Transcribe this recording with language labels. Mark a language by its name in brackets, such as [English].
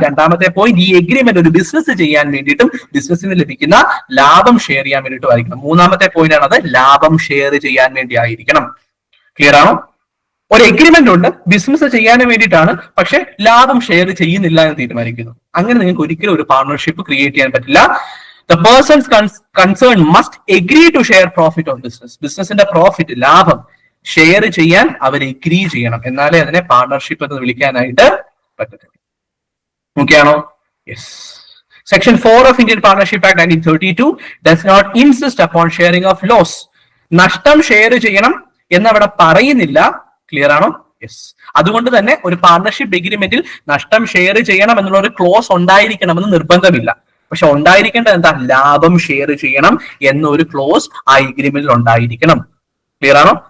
[Malayalam] രണ്ടാമത്തെ പോയിന്റ്, ഈ എഗ്രിമെന്റ് ഒരു ബിസിനസ് ചെയ്യാൻ വേണ്ടിയിട്ടും ബിസിനസ്സിന് ലഭിക്കുന്ന ലാഭം ഷെയർ ചെയ്യാൻ വേണ്ടിയിട്ടും ആയിരിക്കണം. മൂന്നാമത്തെ പോയിന്റ് ആണ് അത്, ലാഭം ഷെയർ ചെയ്യാൻ വേണ്ടി ആയിരിക്കണം. ക്ലിയർ ആണോ? ഒരു എഗ്രിമെന്റ് ഉണ്ട്, ബിസിനസ് ചെയ്യാൻ വേണ്ടിയിട്ടാണ്, പക്ഷെ ലാഭം ഷെയർ ചെയ്യുന്നില്ല എന്ന് തീരുമാനിക്കുന്നു. അങ്ങനെ നിങ്ങൾക്ക് ഒരിക്കലും ഒരു പാർട്ണർഷിപ്പ് ക്രിയേറ്റ് ചെയ്യാൻ പറ്റില്ല. [English] The persons concerned must agree to share profit of business. [Malayalam] ബിസിനസിന്റെ പ്രോഫിറ്റ്, ലാഭം ഷെയർ ചെയ്യാൻ അവർ എഗ്രി ചെയ്യണം, എന്നാലേ അതിനെ പാർട്ണർഷിപ്പ് എന്ന് വിളിക്കാനായിട്ട് പറ്റത്തുള്ളൂ. ഓക്കെ ആണോ? Yes. [English] Section 4 of Indian partnership act 1932 does not insist upon sharing of loss. [Malayalam] നഷ്ടം ഷെയർ ചെയ്യണം എന്നവിടെ പറയുന്നില്ല. ക്ലിയർ ആണോ? യെസ്. അതുകൊണ്ട് തന്നെ ഒരു പാർട്ണർഷിപ്പ് എഗ്രിമെന്റിൽ നഷ്ടം ഷെയർ ചെയ്യണം എന്നുള്ള ഒരു ക്ലോസ് ഉണ്ടായിരിക്കണമെന്ന് നിർബന്ധമില്ല. പക്ഷെ ഉണ്ടായിരിക്കേണ്ടത് എന്താ? ലാഭം ഷെയർ ചെയ്യണം എന്നൊരു ക്ലോസ് ആ എഗ്രിമെന്റിൽ ഉണ്ടായിരിക്കണം. ക്ലിയർ ആണോ?